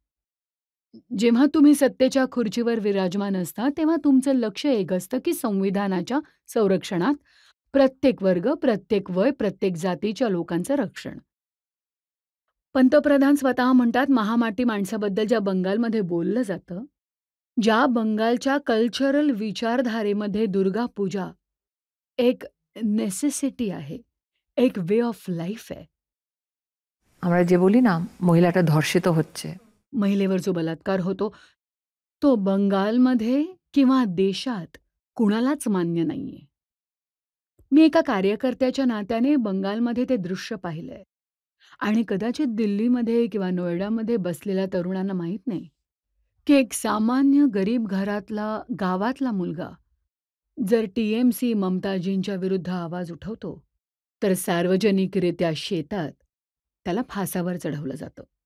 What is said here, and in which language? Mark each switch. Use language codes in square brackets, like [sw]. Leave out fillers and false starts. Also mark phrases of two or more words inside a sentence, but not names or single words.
[mr] जेव्हा तुम्ही सत्तेच्या खुर्चीवर विराजमान असता तेव्हा तुमचं लक्ष एक असतं की संविधानाच्या संरक्षणात प्रत्येक वर्ग, प्रत्येक वय, प्रत्येक जातीच्या लोकांचं रक्षण. पंतप्रधान स्वतः म्हणतात महामाटी माणसाबद्दल ज्या बंगालमध्ये बोललं जातं, ज्या बंगालच्या कल्चरल विचारधारेमध्ये दुर्गा पूजा एक नेसेसिटी आहे, एक [en] way of life [mr] आहे. [bn] আমরা যে বলি না মহিলাটা ধর্ষিত হচ্ছে, [mr] महिलेवर जो बलात्कार होतो तो बंगालमध्ये किंवा देशात कुणालाच मान्य नाहीये. मी एका कार्यकर्त्याच्या नात्याने बंगालमध्ये ते दृश्य पाहिलंय आणि कदाचित दिल्लीमध्ये किंवा नोएडामध्ये बसलेल्या तरुणांना माहीत नाही की एक सामान्य गरीब घरातला गावातला मुलगा जर TMC ममताजींच्या विरुद्ध आवाज उठवतो तर सार्वजनिकरित्या शेतात त्याला फासावर चढवलं जातं.